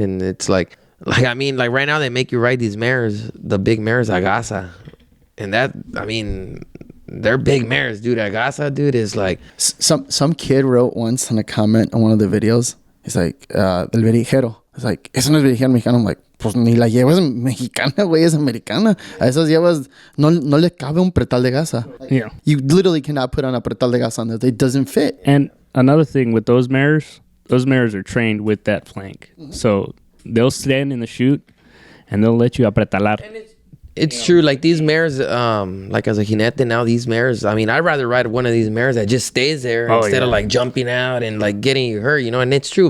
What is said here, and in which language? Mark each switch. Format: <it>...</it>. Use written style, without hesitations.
<en>And it's like, I mean, like right now they make you ride these mares, the big mares, Agasa. And that, I mean, they're big mares, dude. Agasa, dude, is like... Some kid wrote once in a comment on one of the videos, he's like,</en> <es>del verijero.</es> <en>It's like,</en> <es>eso no es verijero mexicano.</es> <en>I'm like,</en> <es>pues ni la llevas mexicana, güey, es americana. A esas llevas, no le cabe un pretal de gasa.</es> <en>Yeah. You literally cannot put on a pretal de gasa on that. It doesn't fit. And another thing with those mares are trained with that flank. So they'll stand in the chute and they'll let you apretalar. It's true. Like these mares, like as a jinete now, these mares, I mean, I'd rather ride one of these mares that just stays there instead of like jumping out and like getting you hurt, you know. And it's true.</en>